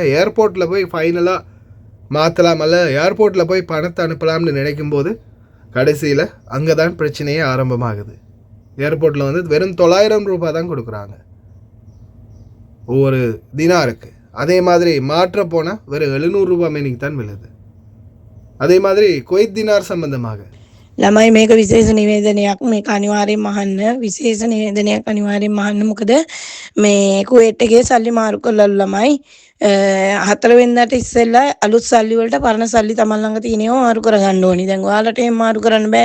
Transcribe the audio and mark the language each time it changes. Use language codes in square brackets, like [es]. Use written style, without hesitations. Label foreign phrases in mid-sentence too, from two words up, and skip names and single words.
[ta] ஏர்போர்ட்டில் போய் ஃபைனலாக மாற்றலாம், அல்ல ஏர்போர்ட்டில் போய் பணத்தை அனுப்பலாம்னு நினைக்கும்போது கடைசியில் அங்கே தான் பிரச்சனையே ஆரம்பமாகுது. ஏர்போர்ட்டில் வந்து வெறும் 900 ரூபாய் தான் கொடுக்குறாங்க ஒவ்வொரு தினாருக்கு. அதே மாதிரி மாற்ற போனால் வெறும் 700 ரூபாய் மீனிங் தான் விழுது. அதே மாதிரி குவைத் தினார் சம்பந்தமாக [si] ළමයි මේක විශේෂ නිවේදනයක්. මේක අනිවාර්යෙන් අහන්න. විශේෂ නිවේදනයක් අනිවාර්යෙන් අහන්න. මොකද මේ කුවේට් එකේ සල්ලි මාරු කරලා ළමයි 4 වෙනිදාට ඉස්සෙල්ලා අලුත් සල්ලි වලට පරණ සල්ලි තමන් ළඟ තියෙනව මාරු කරගන්න ඕනි. දැන් ඔයාලට එහෙම මාරු කරන්න බෑනේ.